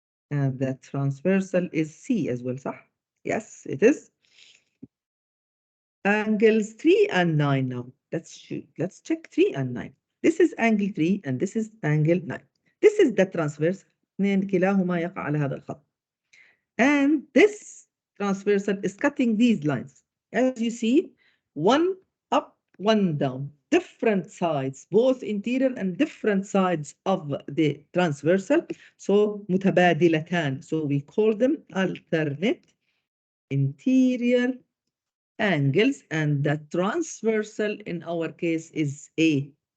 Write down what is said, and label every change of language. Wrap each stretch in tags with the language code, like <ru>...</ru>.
<en>And the transversal is C as well, صح? Yes, it is. Angles 3 and 9 now. Let's check 3 and 9. This is angle 3 and this is angle 9. This is the transverse.</en> <ar>اثنين كلاهما يقع على هذا الخط.</ar> <en>And this transversal is cutting these lines. As you see, one up, one down. Different sides, both interior and different sides of the transversal. So متبادلتان. So we call them alternate interior angles, and the transversal in our case is A.</en>